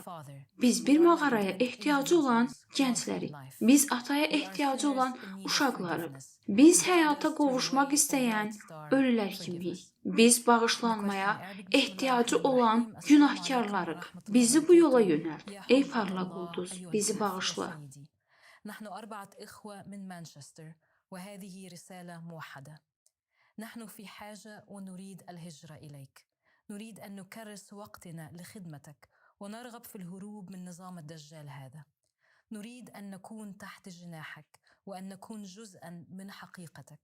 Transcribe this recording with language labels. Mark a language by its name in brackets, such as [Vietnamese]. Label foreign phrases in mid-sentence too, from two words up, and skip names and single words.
[Azerbaijani] Biz bir mağaraya ehtiyacı olan gənclərik. Biz ataya ehtiyacı olan uşaqlarıq. Biz həyata qovuşmaq istəyən ölülər kimiyik. Biz bağışlanmaya ehtiyacı olan günahkarlarıq. Bizi bu yola yönəlt. Ey parlaq ulduz, bizi bağışla. [Arabic] نحن 4 إخوة من مانشستر وهذه رسالة موحدة. نحن في حاجة ونريد الهجرة إليك. نريد أن نكرس وقتنا لخدمتك ونرغب في الهروب من نظام الدجال هذا. نريد أن نكون تحت جناحك وأن نكون جزءا من حقيقتك.